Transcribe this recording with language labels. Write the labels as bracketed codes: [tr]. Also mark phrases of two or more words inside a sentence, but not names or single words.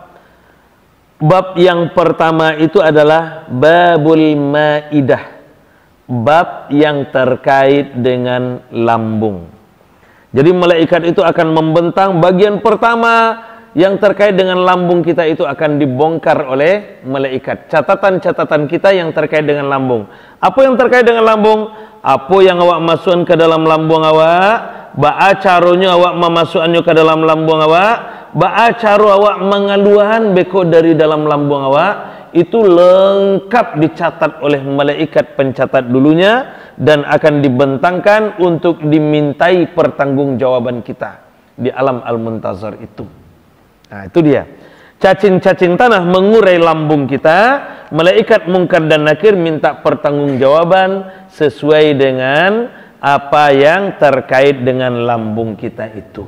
[id] Bab yang pertama itu adalah babul maidah, bab yang terkait dengan lambung. Jadi malaikat itu akan membentang bagian pertama yang terkait dengan lambung kita itu akan dibongkar oleh malaikat. Catatan-catatan kita yang terkait dengan lambung. Apa yang terkait dengan lambung? Apa yang awak masukkan ke dalam lambung awak? Ba'a carunya awak memasukkannya ke dalam lambung awak? Ba'a caru awak mengaluhan beko dari dalam lambung awak? Itu lengkap dicatat oleh malaikat pencatat dulunya dan akan dibentangkan untuk dimintai pertanggungjawaban kita di alam al-muntazar itu. Nah, itu dia. cacing-cacing tanah mengurai lambung kita, malaikat mungkar dan nakir minta pertanggungjawaban sesuai dengan apa yang terkait dengan lambung kita itu.